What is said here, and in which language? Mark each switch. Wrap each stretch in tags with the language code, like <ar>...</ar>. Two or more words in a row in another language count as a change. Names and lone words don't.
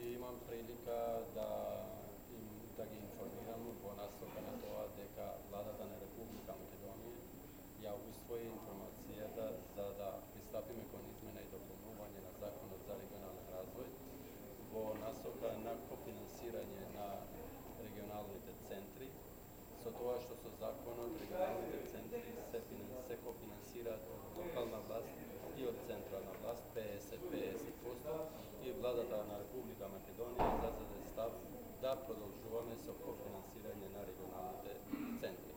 <mk>имам прилика да ги информирам бо настока на то дека владата на Република Македонија ја усвои информацијата за да пристапиме кон измена и дополнување на Законот за регионален развој во насока на кофинансирање на регионалните центри, со тоа што со законот регионалните центри се кофинансираат од локална власт и од централна власт 50-50% и владата на Република Македонија зазаде став да продолжуваме со кофинансирање на регионалните центри.</mk>